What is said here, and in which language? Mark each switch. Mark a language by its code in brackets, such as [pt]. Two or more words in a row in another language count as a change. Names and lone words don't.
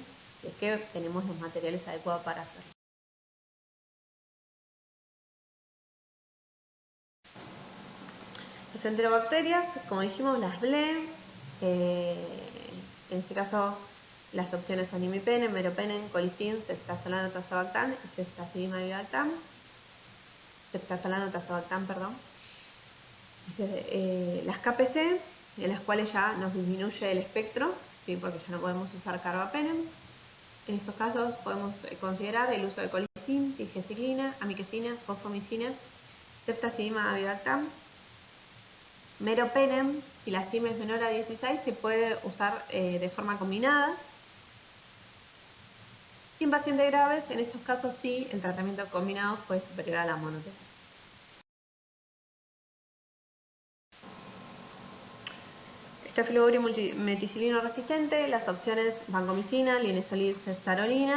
[es] Si es que tenemos los materiales adecuados para hacerlo. Las enterobacterias, como dijimos, las BLE, en este caso las opciones son imipenem, meropenem, colistin, ceftasolano, tazobactam y ceftazidimavibactam. Ceftasolano, tazobactam, perdón. Las KPC, en las cuales ya nos disminuye el espectro, ¿sí? Porque ya no podemos usar carbapenem. En estos casos podemos considerar el uso de colistin, tigeciclina, amikacina, fosfomicina, ceftazidimavibactam. Meropenem, si la CIM es menor a 16, se puede usar de forma combinada. Y en pacientes graves, en estos casos sí, el tratamiento combinado fue superior a la monoterapia. Staphylococcus multimeticilino resistente, las opciones vancomicina, linezolid, cestarolina.